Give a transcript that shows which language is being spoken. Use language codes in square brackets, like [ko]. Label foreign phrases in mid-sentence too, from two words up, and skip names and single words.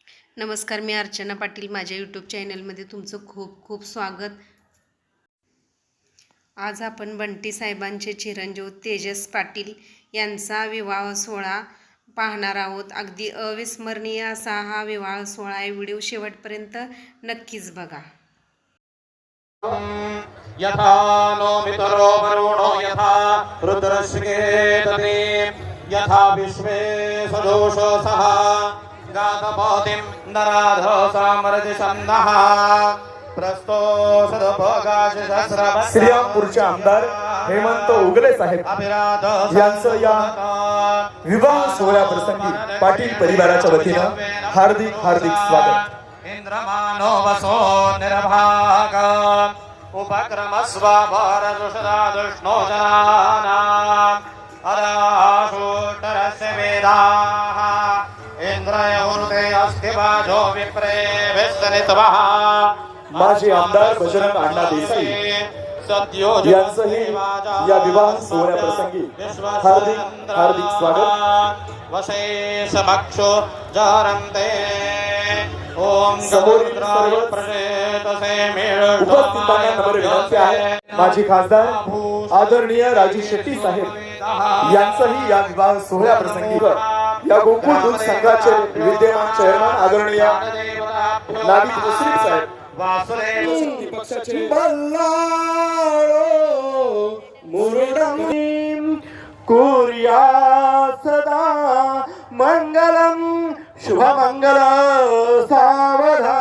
[mr] नमस्कार, मी अर्चना पाटील. माझ्या यूट्यूब चॅनलमध्ये तुमचं खूप खूप स्वागत. आज आपण बंटी साहेबांचे चिरंजीव तेजस पाटील यांचा विवाह सोहळा पाहणार आहोत. अगदी अविस्मरणीय असा हा विवाह सोहळा आहे. व्हिडिओ शेवटपर्यंत नक्कीच बघा. [sa] यथा नो मितरो वरुणो यथा रुद्रश्केतने यथा विश्वे सदोषसः गातपतिं नराधो सामरजसन्नः प्रस्तो सदपगाश सहस्रवत्सर. [mr] श्रीरामपूरचे आमदार हेमंत उगले साहेब यांचं या विवाह सोहळ्याप्रसंगी पाटील परिवाराच्या वतीनं हार्दिक हार्दिक स्वागत. [sa] इंद्रमानो वसो निर्भाग उपक्रमस्वभरदुषदादुष्णो जनानाम् अदाशोत्तरस्य वेदाः इंद्रयौर्ते अस्ति वाजो विप्रे विस्तनितवः. [mr] माजी आमदार बजरंग अण्णा देसाई यांचंही या विवाह सोहळ्याप्रसंगी हार्दिक हार्दिक स्वागत. [sa] वसे समक्षो जारन्ते ओम [mr] उपस्थितांना नम्र विनंती आहे. माजी खासदार आदरणीय राजू शेट्टी साहेब यांचंही या विवाह सोहळ्याप्रसंगी या गोकुळ दूध संघाचे विद्यमान चेअरमन आदरणीय नाविक मुश्रीफ साहेब पक्षाचे [sa] कुर्या सदा मंगलम [mr] शुभमंगल सावधान.